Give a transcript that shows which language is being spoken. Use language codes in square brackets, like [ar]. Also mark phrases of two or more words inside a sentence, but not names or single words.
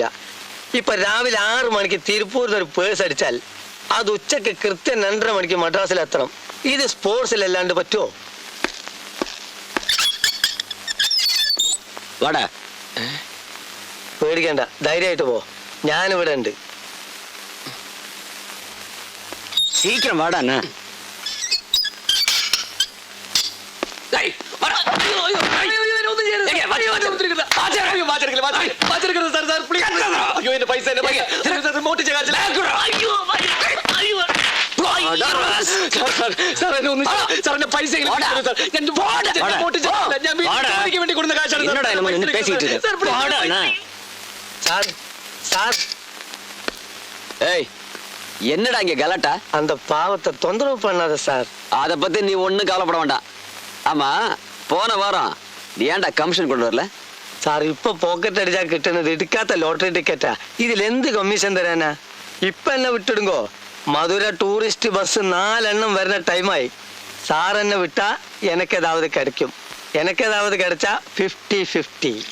[ml] ഇപ്പൊ രാവിലെ 6 മണിക്ക് തിരുപ്പൂരിൽ ഒരു പേഴ്സ് അടിച്ചാൽ അത് ഉച്ചക്ക് കൃത്യം 2:30 മണിക്ക് മദ്രാസിൽ എത്തണം. ഇത് സ്പോർട്സിലല്ലാണ്ട് പറ്റുമോ? വാടാ. പേടിക്കണ്ട, ധൈര്യമായിട്ട് പോ, ഞാനിവിടെ ഉണ്ട്. [ta] சீக்கிரம் வாடா அண்ணா. [ml] ഏയ്, വാടാ. അയ്യോ, അയ്യോ, അയ്യോ, അയ്യോ, ഒന്നും ചെയ്യരുത്. അയ്യോ, ഒന്നും സാർ, please. അയ്യോ, എന്റെ പൈസ, എന്റെ പൈസ. സാർ, മോട്ടിച്ച കാശില്ല. അയ്യോ, അയ്യോ. സാർ, എന്നെ ഒന്ന് സാർ, എന്റെ പൈസ ഞാൻ മോട്ടിച്ച വേണ്ടി കൊടുത്ത കാശാണ് [ta] என்னடா நம்ம நின்னு பேசிட்டு இருக்க? [ml] സാർ, please. [ta] வாடா அண்ணா. சார் சார், ஏய் என்னடா இங்க கலாட்டா? அந்த பாவத்தை தொந்தரவு பண்ணாத சார். அத பத்தி நீ ஒண்ணும் கவலைப்பட வேண்டாம். ஆமா, போன வாரம் நீ ஏன்டா கமிஷன் கொண்டு வரல? [ml] സാർ, ഇപ്പൊ പോക്കറ്റ് അടിച്ചാൽ കിട്ടുന്നത് എടുക്കാത്ത ലോട്ടറി ടിക്കറ്റാ. ഇതിൽ എന്ത് കമ്മീഷൻ തരാനാ? ഇപ്പൊ എന്നെ വിട്ടിടുങ്കോ, മധുര ടൂറിസ്റ്റ് ബസ് 4 എണ്ണം വരുന്ന ടൈമായി. സാർ എന്നെ വിട്ടാ എനക്കേതാവത് കിടക്കും. എനക്കേതാവത് കിടച്ചാ 50-50.